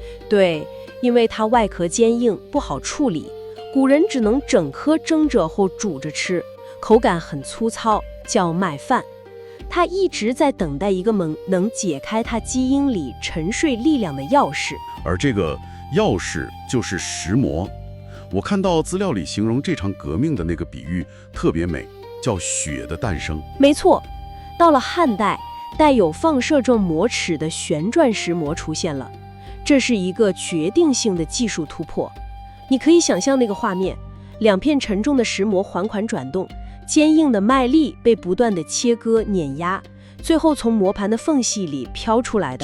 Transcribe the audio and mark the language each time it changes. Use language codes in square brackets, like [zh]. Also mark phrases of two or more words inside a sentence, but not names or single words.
[zh] 对，因為它外殼堅硬，不好處理，古人只能整顆蒸着或煮着吃，口感很粗糙，叫麥飯。他一直在等待一個能解開他基因裡沉睡力量的鑰匙，而這個鑰匙就是石磨。我看到資料裡形容這場革命的那個比喻特別美，叫血的誕生。沒錯，到了漢代，帶有放射狀磨齒的旋轉石磨出現了，這是一個決定性的技術突破。你可以想象那個畫面，2片沉重的石磨緩緩轉動，堅硬的麥粒被不斷的切割碾壓，最後從磨盤的縫隙裡飄出來的